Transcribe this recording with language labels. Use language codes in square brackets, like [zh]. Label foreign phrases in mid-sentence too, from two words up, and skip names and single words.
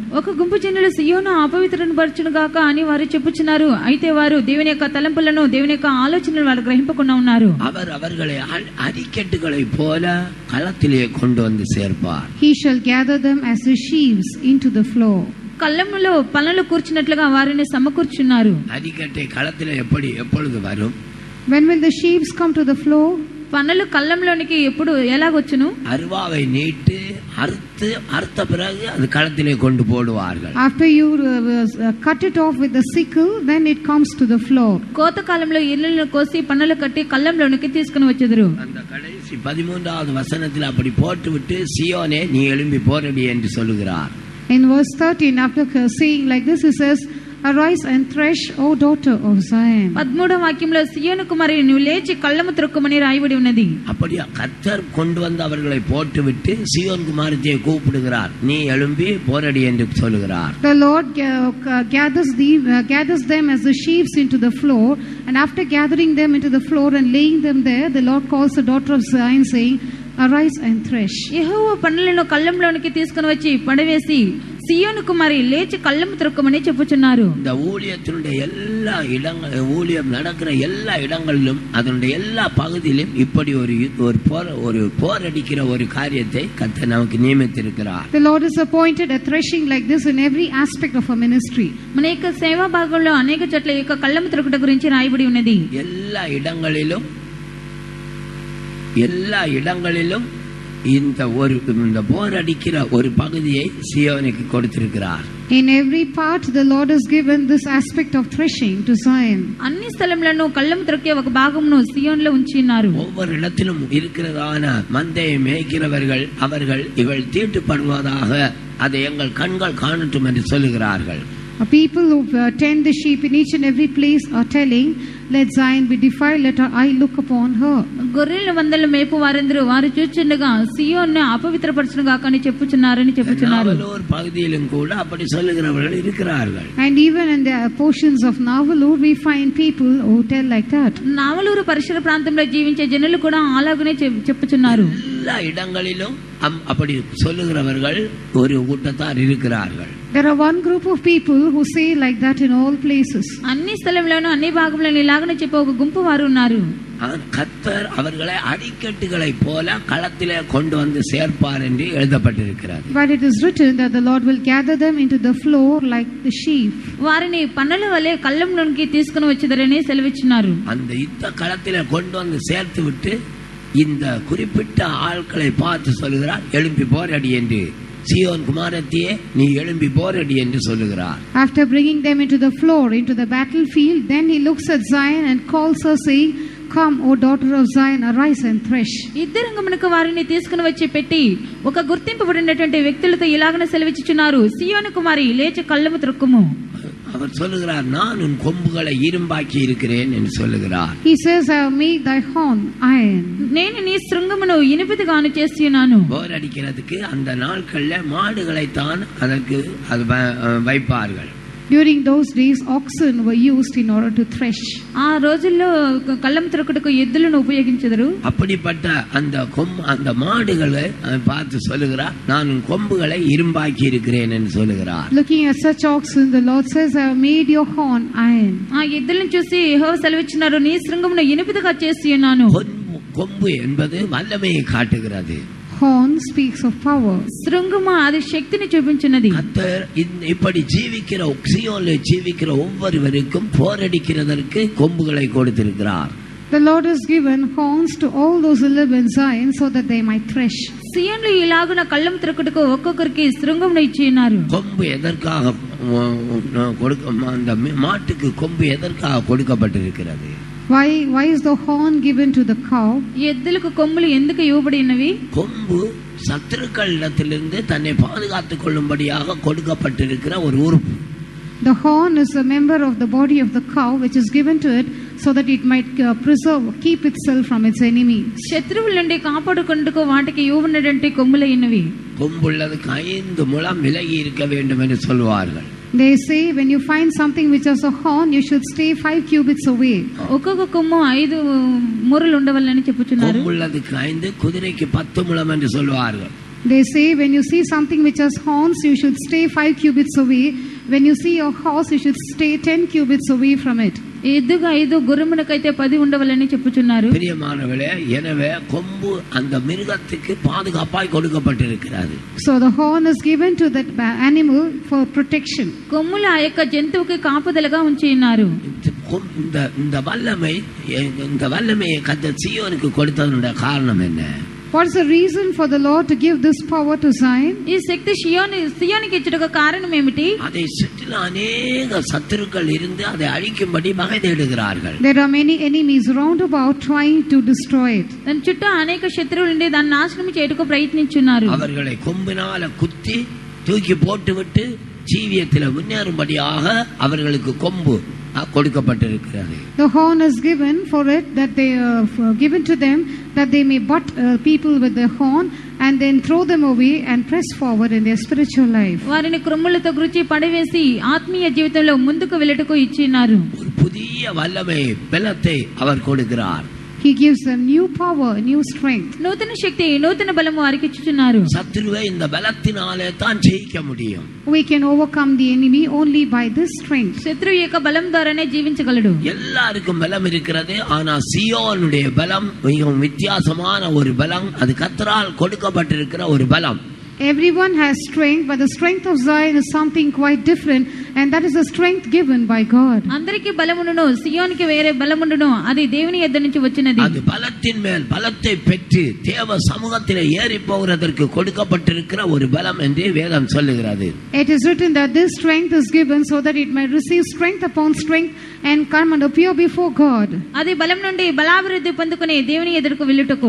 [te] ఒక గుంపు జనులు సియోను అపవిత్రను పరచును గాక అని వారు చెప్పుచున్నారు. అయితే వారు దేవుని యొక్క తలంపులను దేవుని యొక్క ఆలోచనలను వారు గ్రహింపకుండా ఉన్నారు. [ta] அவர்களை அரிக்கட்டுகளை போல களத்திலே கொண்டு வந்து சேர்ப்பார். [en] He shall gather them as the sheaves into the flock. [te] కళ్ళములో పనులు కూర్చున్నట్లుగా వారిని సమకూర్చున్నారు. [ta] அரிக்கட்டை களத்திலே எப்பொழுது வரும்? [en] When will the sheaves come to the floor? [te] పనులు కళ్ళంలోనికి ఎప్పుడు ఎలాగొచ్చును? [ta] அருவாவை நீட்டு அறுத்த பிறகு அது களத்திலே கொண்டு போடுவார்கள். [en] After you cut it off with the sickle, then it comes to the floor. [te] కోత కాలంలో ఇళ్ళను కోసి పనులు కట్టి కళ్ళంలోనికి తీసుకుని వచ్చెదరు. [ta] அந்த கடைசி 13வது வசனத்தில் அப்படி போட்டுவிட்டு சியோனே நீ எழும்பி போரடி என்று சொல்லுகிறார். [en] In verse 13, after saying like this, he says, Arise and thresh, O daughter of Zion. [te] 13వ వాక్యంలో సియోను కుమారి నువ్వు లేచి కళ్ళము త్రొక్కుమని రాయబడి ఉన్నది. [ta] அப்படியா கர்த்தர் கொண்டு வந்து அவர்களை போட்டுவிட்டு சீயோன் குமாரத்தியை கூப்பிடுகிறார், நீ எழும்பி போரடி என்று சொல்லுகிறார். [en] The Lord gathers them as the sheaves into the floor, and after gathering them into the floor and laying them there, the Lord calls the daughter of Zion, saying, Arise and thresh. [te] యెహోవా పనులను కళ్ళంలోనికి తీసుకుని వచ్చి పడవేసి సియోను కుమారి లేచి కళ్ళము త్రొక్కుమని చెప్పుచున్నారు. [ta] இந்த ஊழியத்தினுடைய எல்லா இடங்கள், ஊழியம் நடக்கிற எல்லா இடங்களிலும் அதனுடைய எல்லா பகுதியிலும் இப்படி ஒரு போரடிக்கிற ஒரு காரியத்தை கர்த்தர் நமக்கு நியமித்திருக்கிறார். [en] The Lord has appointed a threshing like this in every aspect of our ministry. [te] మన యొక్క సేవా భాగంలో అనేక చోట్ల ఈ యొక్క కళ్ళము త్రొక్కుట గురించి రాయబడి ఉన్నది. [ta] எல்லா இடங்களிலும் இந்த போரடிக்கிற ஒரு பகுதியை சியோனுக்கு கொடுத்திருக்கிறார். [en] In every part the Lord has given this aspect of threshing to Zion. [te] అన్ని స్థలములను కళ్ళము త్రొక్కే ఒక భాగమును సియోనులో ఉంచినారు. [ta] ஒவ்வொரு இடத்திலும் இருக்கிறதான மந்தையை மேய்க்கிறவர்கள் அவர்கள் இவள் தீட்டுப்படுவதாக அதை எங்கள் கண்கள் காணட்டும் என்று சொல்லுகிறார்கள். [en] People who tend the sheep in each and every place are telling, let Zion be defiled, let her eye look upon her. [te] గొర్రెల మందల మేపు వారందరూ వారు చూచుండగా సియోను అపవిత్రపరచును గాక అని చెప్పుచున్నారు. [ta] நாவலூர் பகுதியிலும் கூட அப்படி சொல்லுகிறவர்கள் இருக்கிறார்கள். [en] And even in the portions of Navalur we find people who tell like that. [te] నావలూరు పరిసర ప్రాంతంలో జీవించే జనులు కూడా అలాగనే చెప్పుచున్నారు. [ta] எல்லா இடங்களிலும் அப்படி சொல்லுகிறவர்கள் ஒரு கூட்டத்தார் இருக்கிறார்கள். [en] There are one group of people who say like that in all places. [te] అన్ని స్థలంలోనూ అన్ని భాగంలోనూ ఇలాగనే చెప్పే ఒక గుంపు వారు ఉన్నారు. [ta] கர்த்தர் அவர்களை அடிக்கட்டுகளை போல களத்திலே கொண்டு வந்து சேர்ப்பார் என்று எழுதப்பட்டிருக்கிறது. [en] But it is written that the Lord will gather them into the floor like the sheep. [te] వారిని పన్నల వలె కళ్ళంలోనికి తీసుకుని వచ్చేదరని సెలవిచ్చినారు. [ta] அந்த யுத்த களத்திலே கொண்டு வந்து சேர்த்து விட்டு இந்த குறிப்பிட்ட ஆட்களை பார்த்து சொல்லுகிறார், எழும்பி போரடி என்று. சீயோன் குமாரத்தியே நீ எழும்பி போரடி என்று சொல்லுகிறார். [en] After bringing them into the floor, into the battlefield, then he looks at Zion and calls her, saying, Come, O daughter of Zion, arise and thresh. [te] యుద్ధరంగమునకు వారిని తీసుకుని వచ్చి పెట్టి ఒక గుర్తింపబడినటువంటి వ్యక్తులతో ఇలాగనే సెలవిచ్చుచున్నారు, సియోను కుమారి లేచి కళ్ళము త్రొక్కుము. [ta] அவர் சொல்லுகிறார், நான் உன் கொம்புகளை இரும்பாக்கி இருக்கிறேன் என்று சொல்லுகிறார். [en] He says, I have made thy horn iron. [te] నేను నీ శృంగమును ఇనుపదిగాను చేస్తున్నాను. [ta] போரடிக்கிறதுக்கு அந்த நாட்கள்ல மாடுகளை தான் அதற்கு வைப்பார்கள். [en] During those days oxen were used in order to thresh. [te] ఆ రోజుల్లో కళ్ళం త్రొక్కుటకు ఎద్దులను ఉపయోగించెదరు. [ta] அப்படிப்பட்ட அந்த மாடுகளை பார்த்து சொல்லுகிறார், நான் உன் கொம்புகளை இரும்பாக்கி இருக்கிறேன் என்று சொல்லுகிறார். [en] Looking at such oxen, the Lord says, I have made your horn iron. [te] ఆ ఎద్దులను చూసి యెహోవా సెలవిచ్చినారు, నీ శృంగమును ఇనుపదిగా చేసి ఉన్నాను. [ta] கொம்பு என்பது வல்லமையை காட்டுகிறது. [en] Horn speaks of power. [te] శృంగము అది శక్తిని చూపించినది. [ta] கர்த்தர் இப்படி ஜீவிக்கிற சீயோனிலே ஜீவிக்கிற ஒவ்வொருவருக்கும் போரடிக்கிறதற்கு கொம்புகளை கொடுத்திருக்கிறார். [en] The Lord has given horns to all those who live in Zion so that they might thresh. [te] సియోనులో ఇలాగున కళ్ళం త్రొక్కుటకు ఒక్కొక్కరికి శృంగమును ఇచ్చి ఉన్నారు. [ta] கொம்பு எதற்காக அந்த மாட்டுக்கு கொம்பு எதற்காக கொடுக்கப்பட்டிருக்கிறது? [en] Why is the horn given to the cow? [te] ఎద్దులకు కొమ్ములు ఎందుకు ఇవ్వబడి ఉన్నవి? [ta] கொம்பு சத்துருக்களிடத்திலிருந்து தன்னை பாதுகாத்துக் கொள்ளும்படியாக கொடுக்கப்பட்டிருக்கிற ஒரு உறுப்பு. [en] The horn is a member of the body of the cow which is given to it so that it might keep itself from its enemy. [te] శత్రువుల నుండి కాపాడుకొనుటకు వాటికి ఇవ్వబడినటువంటి కొమ్ములైనవి. [ta] கொம்புள்ளதுக்கு 5 முழம் விலகி இருக்க வேண்டும் என்று சொல்வார்கள். [en] They say when you find something which has a horn, you should stay 5 cubits away. [te] ఒక్కొక్క కొమ్ము 5 మూరలు ఉండవలని చెప్పుచున్నారు. [ta] கொம்புள்ளதுக்கு 5, குதிரைக்கு 10 முழம் என்று சொல்வார்கள். [en] They say when you see something which has horns, you should stay 5 cubits away. When you see a horse, you should stay 10 cubits away from it. [te] ఎద్దుకు 5, గుర్రమునకైతే 10 ఉండవలని చెప్పుచున్నారు. [ta] பிரியமானவர்களே, எனவே கொம்பு அந்த மிருகத்துக்கு பாதுகாப்பாய் கொடுக்கப்பட்டிருக்கிறது. [en] So the horn is given to that animal for protection. [te] కొమ్ములు ఆ యొక్క జంతువుకి కాపుదలగా ఉంచి ఉన్నారు. [ta] இந்த வல்லமையை கர்த்தர் சீயோனுக்கு கொடுத்ததனுடைய காரணம் என்ன? [en] What is the reason for the Lord to give this power to Zion? [te] ఈ శక్తి సియోనుకి ఇచ్చుటకు కారణం ఏమిటి? [ta] அதை சுற்றிலும் அநேக சத்துருக்கள் இருந்து அதை அழிக்கும்படி வகை தேடுகிறார்கள். [en] There are many enemies round about trying to destroy it. [te] దాని చుట్టూ అనేక శత్రువులు ఉండి దాన్ని నాశనం చేయుటకు ప్రయత్నించున్నారు. [ta] அவர்களை கொம்பினால குத்தி தூக்கி போட்டுவிட்டு ஜீவியத்தில் முன்னேறும்படியாக அவர்களுக்கு கொம்பு கொடுக்கப்பட்டிருக்கிறது. [en] The horn is given for it, that they given to them, that they may butt people with the horn and then throw them away and press forward in their spiritual life. [te] వారిని క్రొమ్ములతో గురించి పడవేసి ఆత్మీయ జీవితంలో ముందుకు వెళ్ళటకు ఇచ్చినారు. [ta] ஒரு புதிய வல்லமை பலத்தை அவர் கொடுக்கிறார். [en] He gives them new power, new strength. [te] నూతన శక్తి, నూతన బలము వారికి ఇచ్చుచున్నారు. [ta] சத்துருவை இந்த பலத்தினாலே தான் ஜெயிக்க முடியும். [en] We can overcome the enemy only by this strength. [te] శత్రువు యొక్క బలం ద్వారానే జీవించగలడు. [ta] எல்லாருக்கும் பலம் இருக்கிறது. ஆனா சியோனுடைய பலம் மிகவும் வித்தியாசமான ஒரு பலம். அது கர்த்தரால் கொடுக்கப்பட்டிருக்கிற ஒரு பலம். [en] Everyone has strength, but the strength of Zion is something quite different, and that is the strength given by God. [te] అందరికి బలముండును, సియోనికి వేరే బలముండును, అది దేవుని యొద్ద నుంచి వచ్చినది. [ta] அது பலத்தின் மேல் பலத்தை பெற்று தேவ சமூகத்திலே ஏறி போகிறதற்கு கொடுக்கப்பட்டிருக்கிற ஒரு பலம் என்று வேதம் சொல்லுகிறது. [en] It is written that this strength is given so that it may receive strength upon strength and come and appear before God. [te] అది బలం నుండి బలాభివృద్ధి పొందుకుని దేవుని ఎదురుకు వెళ్ళుటకు.